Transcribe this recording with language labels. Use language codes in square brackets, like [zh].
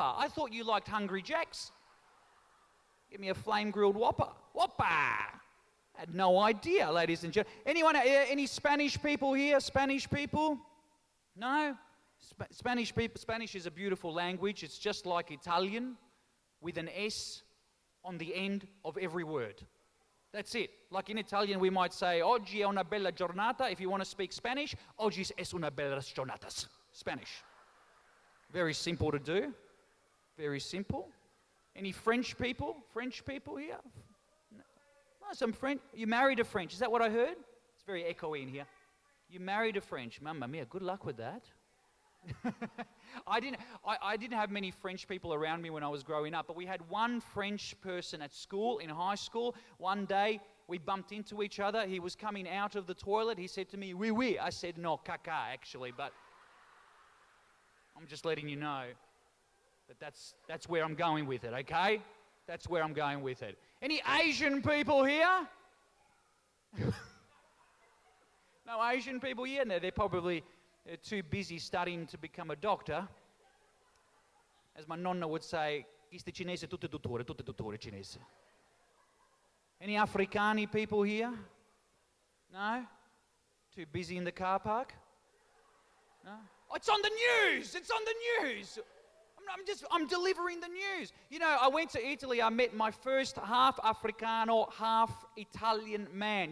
[en] I thought you liked Hungry Jacks. Give me a flame-grilled whopper. Whoppa. Had no idea, ladies and gentlemen. Anyone, any Spanish people here? Spanish people? No? Spanish people. Spanish is a beautiful language. It's just like Italian with an S on the end of every word. That's it. Like in Italian, we might say, [it] oggi è una bella giornata. [en] If you want to speak Spanish, [it] oggi es una bella giornata. [en] Spanish. Very simple to do. Very simple. Any French people? French people here? No, some French. You married a French. Is that what I heard? It's very echoey in here. You married a French. Mamma mia, good luck with that. I didn't have many French people around me when I was growing up, but we had one French person at school, in high school. One day, we bumped into each other. He was coming out of the toilet. He said to me, [fr] oui, oui. [en] I said, no, caca, actually, but I'm just letting you know that that's where I'm going with it, okay? That's where I'm going with it. Any Asian people here? No Asian people here? No, they're probably too busy studying to become a doctor. As my nonna would say, [it] queste cinese tutte dottore cinese. [en] Any Afrikani people here? No? Too busy in the car park? No? Oh, it's on the news! It's on the news! I'm delivering the news. You know, I went to Italy, I met my first half Africano, half Italian man.